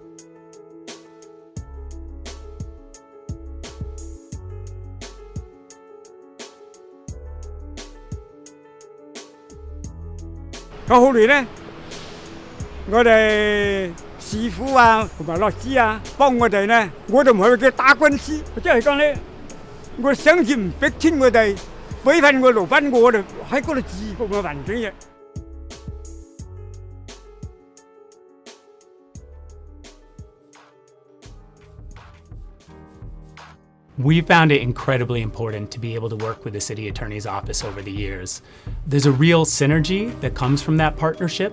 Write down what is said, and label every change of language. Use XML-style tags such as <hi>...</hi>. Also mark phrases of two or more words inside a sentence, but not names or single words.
<yue>後來呢，我哋師傅同埋律師幫我哋呢，我哋唔係叫打官司，即係講呢，我想住唔逼遷我哋，俾翻我留翻我哋喺嗰度住個環境嘅。</yue> <en>We found it incredibly important to be able to work with the City Attorney's Office over the years. There's a real synergy that comes from that partnership.</en>